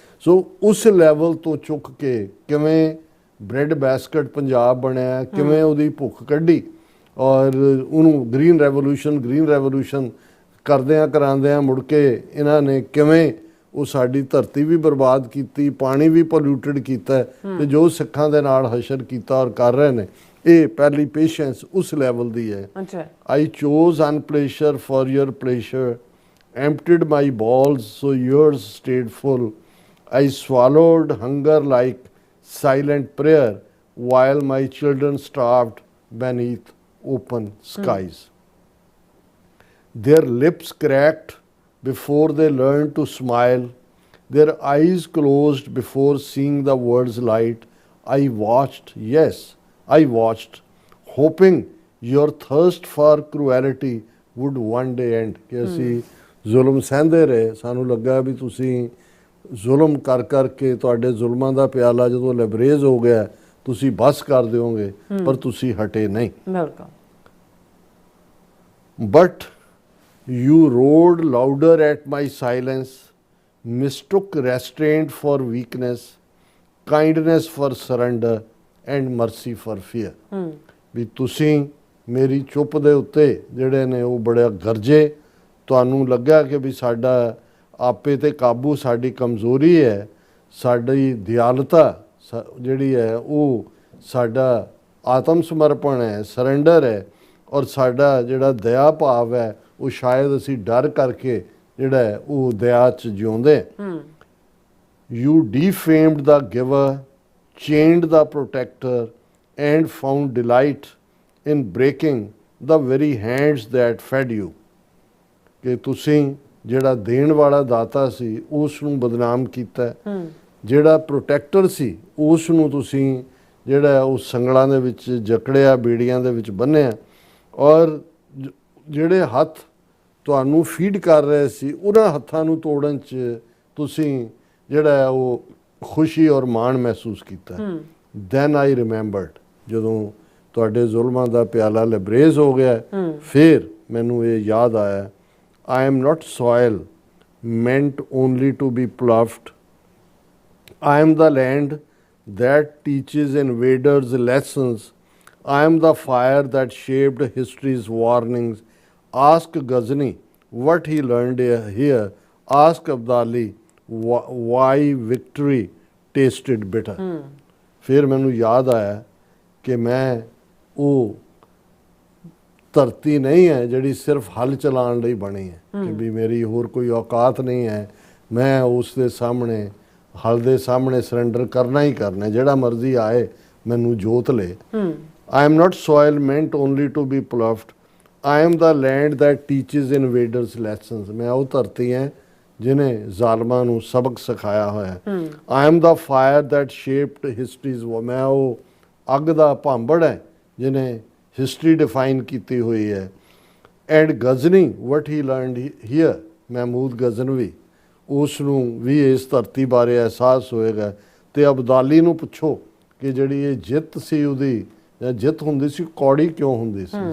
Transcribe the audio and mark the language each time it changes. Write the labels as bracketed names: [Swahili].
[Punjabi] ਸੋ ਉਸ ਲੈਵਲ ਤੋਂ ਚੁੱਕ ਕੇ ਕਿਵੇਂ ਬ੍ਰੈਡ ਬਾਸਕਟ ਪੰਜਾਬ ਬਣਿਆ, ਕਿਵੇਂ ਉਹਦੀ ਭੁੱਖ ਕੱਢੀ ਔਰ ਉਹਨੂੰ ਗ੍ਰੀਨ ਰੈਵੋਲੂਸ਼ਨ ਕਰਦਿਆਂ ਕਰਾਉਂਦਿਆਂ ਮੁੜ ਕੇ ਇਹਨਾਂ ਨੇ ਕਿਵੇਂ ਉਹ ਸਾਡੀ ਧਰਤੀ ਵੀ ਬਰਬਾਦ ਕੀਤੀ, ਪਾਣੀ ਵੀ ਪੋਲਿਊਟਡ ਕੀਤਾ ਤੇ ਜੋ ਸਿੱਖਾਂ ਦੇ ਨਾਲ ਹਸ਼ਰ ਕੀਤਾ ਔਰ ਕਰ ਰਹੇ ਨੇ, ਇਹ ਪਹਿਲੀ ਪੇਸ਼ੈਂਸ ਉਸ ਲੈਵਲ ਦੀ ਹੈ। [English] I chose unpleasure for your pleasure, emptied my bowls so yours stayed full. I swallowed hunger like silent prayer, while my children starved beneath open skies. Their lips cracked before they learned to smile, their eyes closed before seeing the world's light. I watched, yes, I watched, hoping your thirst for cruelty would one day end. [Punjabi] ਕਿ ਅਸੀਂ ਜ਼ੁਲਮ ਸਹਿੰਦੇ ਰਹੇ, ਸਾਨੂੰ ਲੱਗਾ ਵੀ ਤੁਸੀਂ ਜ਼ੁਲਮ ਕਰ ਕਰਕੇ ਤੁਹਾਡੇ ਜ਼ੁਲਮਾਂ ਦਾ ਪਿਆਲਾ ਜਦੋਂ ਲੈਬਰੇਜ ਹੋ ਗਿਆ ਤੁਸੀਂ ਬਸ ਕਰ ਦਿਓਗੇ, ਪਰ ਤੁਸੀਂ ਹਟੇ ਨਹੀਂ। [English] But you roared louder at my silence, mistook restraint for weakness, kindness for surrender and mercy for fear. [Punjabi] ਵੀ ਤੁਸੀਂ ਮੇਰੀ ਚੁੱਪ ਦੇ ਉੱਤੇ ਜਿਹੜੇ ਨੇ ਉਹ ਬੜਾ ਗਰਜੇ, ਤੁਹਾਨੂੰ ਲੱਗਾ ਕਿ ਵੀ ਸਾਡਾ ਆਪੇ ਤੇ ਕਾਬੂ ਸਾਡੀ ਕਮਜ਼ੋਰੀ ਹੈ, ਸਾਡੀ ਦਿਆਲਤਾ ਜਿਹੜੀ ਹੈ ਉਹ ਸਾਡਾ ਆਤਮ ਸਮਰਪਣ ਹੈ, ਸਰੈਂਡਰ ਹੈ, ਔਰ ਸਾਡਾ ਜਿਹੜਾ ਦਇਆ ਭਾਵ ਹੈ ਉਹ ਸ਼ਾਇਦ ਅਸੀਂ ਡਰ ਕਰਕੇ ਜਿਹੜਾ ਹੈ ਉਹ ਦਇਆ 'ਚ ਜਿਉਂਦੇ। [English] You defamed the giver, chained the protector, and found delight in breaking the very hands that fed you. [Punjabi] ਕਿ ਤੁਸੀਂ ਜਿਹੜਾ ਦੇਣ ਵਾਲਾ ਦਾਤਾ ਸੀ ਉਸ ਨੂੰ ਬਦਨਾਮ ਕੀਤਾ, ਜਿਹੜਾ ਪ੍ਰੋਟੈਕਟਰ ਸੀ ਉਸ ਨੂੰ ਤੁਸੀਂ ਜਿਹੜਾ ਉਹ ਸੰਗਲਾਂ ਦੇ ਵਿੱਚ ਜਕੜਿਆ, ਬੀੜੀਆਂ ਦੇ ਵਿੱਚ ਬੰਨਿਆ, ਔਰ ਜਿਹੜੇ ਹੱਥ ਤੁਹਾਨੂੰ ਫੀਡ ਕਰ ਰਹੇ ਸੀ ਉਹਨਾਂ ਹੱਥਾਂ ਨੂੰ ਤੋੜਨ 'ਚ ਤੁਸੀਂ ਜਿਹੜਾ ਉਹ ਖੁਸ਼ੀ ਔਰ ਮਾਣ ਮਹਿਸੂਸ ਕੀਤਾ। [English] then I remembered, [Punjabi] ਜਦੋਂ ਤੁਹਾਡੇ ਜ਼ੁਲਮਾਂ ਦਾ ਪਿਆਲਾ ਲਬਰੇਜ਼ ਹੋ ਗਿਆ, ਫਿਰ ਮੈਨੂੰ ਇਹ ਯਾਦ ਆਇਆ, [English] I am not soil meant only to be ploughed. I am the land that teaches invaders lessons. I am the fire that shaped history's warnings. Ask Ghazni what he learned here. Ask Abdali why victory tasted bitter. [Punjabi] ਫਿਰ ਮੈਨੂੰ ਯਾਦ ਆਇਆ ਕਿ ਮੈਂ ਉਹ ਧਰਤੀ ਨਹੀਂ ਹੈ ਜਿਹੜੀ ਸਿਰਫ ਹਲ ਚਲਾਉਣ ਲਈ ਬਣੀ ਹੈ, ਕਿ ਵੀ ਮੇਰੀ ਹੋਰ ਕੋਈ ਔਕਾਤ ਨਹੀਂ ਹੈ, ਮੈਂ ਉਸ ਦੇ ਸਾਹਮਣੇ ਹਲ ਦੇ ਸਾਹਮਣੇ ਸਰੈਂਡਰ ਕਰਨਾ ਹੀ ਕਰਨਾ, ਜਿਹੜਾ ਮਰਜ਼ੀ ਆਏ ਮੈਨੂੰ ਜੋਤ ਲੇ। [English] I am not soil meant only to be ploughed. I am the land that teaches invaders lessons. [Punjabi] ਮੈਂ ਉਹ ਧਰਤੀ ਹਾਂ ਜਿਹਨੇ ਜ਼ਾਲਮਾਂ ਨੂੰ ਸਬਕ ਸਿਖਾਇਆ ਹੋਇਆ ਹੈ। [English] I am the fire that shaped history's war. [Punjabi] ਮੈਂ ਉਹ ਅੱਗ ਦਾ ਭਾਂਬੜ ਹੈ ਜਿਹਨੇ ਹਿਸਟਰੀ ਡਿਫਾਈਨ ਕੀਤੀ ਹੋਈ ਹੈ। [English] and Ghazni what he learned here, [Punjabi] Mahmud Ghaznavi, ਉਸ ਨੂੰ ਵੀ ਇਸ ਧਰਤੀ ਬਾਰੇ ਅਹਿਸਾਸ ਹੋਏਗਾ। ਤੇ ਅਬਦਾਲੀ ਨੂੰ ਪੁੱਛੋ ਕਿ ਜਿਹੜੀ ਇਹ ਜਿੱਤ ਸੀ ਉਹਦੀ ਜਾਂ ਜਿੱਤ ਹੁੰਦੀ ਸੀ ਕੌੜੀ ਕਿਉਂ ਹੁੰਦੀ ਸੀ।